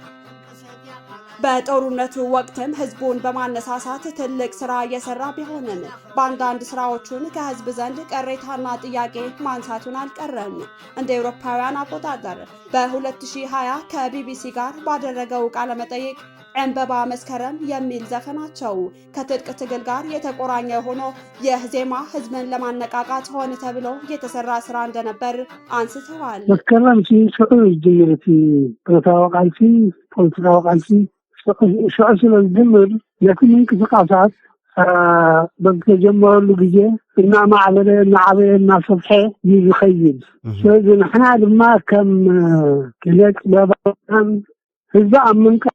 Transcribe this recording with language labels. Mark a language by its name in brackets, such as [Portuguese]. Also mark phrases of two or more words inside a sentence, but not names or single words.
[Amharic] በጦርነቱ ወቅትም ህዝቡን በማነሳሳት ትልቅ ስራ እየሰራ ቢሆንም በአንዳንድ ስራዎቹን ከህዝብ ዘንድ ቅሬታና ጥያቄ ማንሳቱን አልቀረም። እንደ አውሮፓውያን አቆጣጠር በ2020 ከቢቢሲ ጋር ባደረገው ቃለ መጠይቅ ዕንበባ መስከረም የሚል ዘፈናቸው ከትጥቅ ትግል ጋር የተቆራኘ ሆኖ ይህ ዜማ ህዝብን ለማነቃቃት ሆነ ተብሎ የተሰራ ስራ እንደነበር አንስተዋል። [Tigrinya] መስከረም ሽዑ ጅምርቲ ፖለቲካዊ ቃልሲ ፖለቲካዊ ቃልሲ ሽዑ ስለዝጅምር ነቲ ምንቅስቃሳት [Amharic] በተጀመረሉ ጊዜ [Tigrinya] እናማዕበለ እናዓበየ እናሰፍሐ ይኸይድ ስለዚህ ንሕና ድማ ከም ክለት ለባን ህዝቢ ኣብ ምንቃ